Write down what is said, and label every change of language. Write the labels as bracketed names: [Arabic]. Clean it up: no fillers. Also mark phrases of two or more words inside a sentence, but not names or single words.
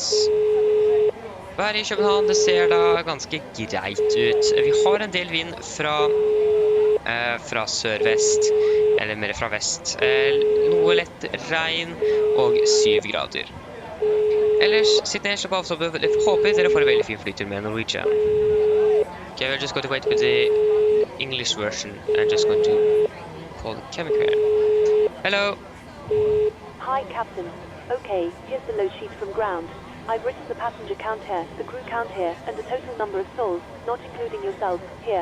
[Norwegian] Været i København, det ser da ganske greit ut. Vi har en del vind fra sør-vest, eller mer fra vest. Noe lett regn og 7 grader. Ellers, sitt ned, slapp av, så håper dere får en veldig fin flytur med Norwegian. [English] Okay, we're just going to wait with the English version and just going to call the chemical. Hello. Hi, Captain. Okay, here's the load sheet from ground. I've written the passenger count here, the crew count here, and the total number of souls, not including yourself, here.